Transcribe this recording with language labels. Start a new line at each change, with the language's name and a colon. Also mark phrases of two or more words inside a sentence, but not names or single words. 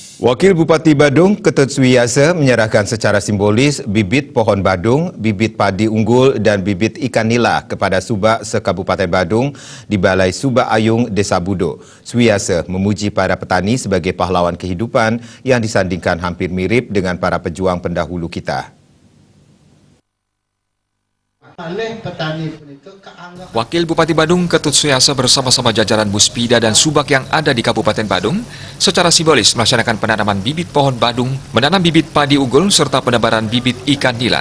Indonesian: Wakil Bupati Badung, Ketut Suwiyasa menyerahkan secara simbolis bibit pohon badung, bibit padi unggul dan bibit ikan nila kepada subak se-Kabupaten Badung di Balai Subak Ayung, Desa Budo. Suwiyasa memuji para petani sebagai pahlawan kehidupan yang disandingkan hampir mirip dengan para pejuang pendahulu kita. Wakil Bupati Badung, Ketut Suwiyasa bersama-sama jajaran Muspida dan Subak yang ada di Kabupaten Badung secara simbolis melaksanakan penanaman bibit pohon badung, menanam bibit padi unggul serta penebaran bibit ikan nila.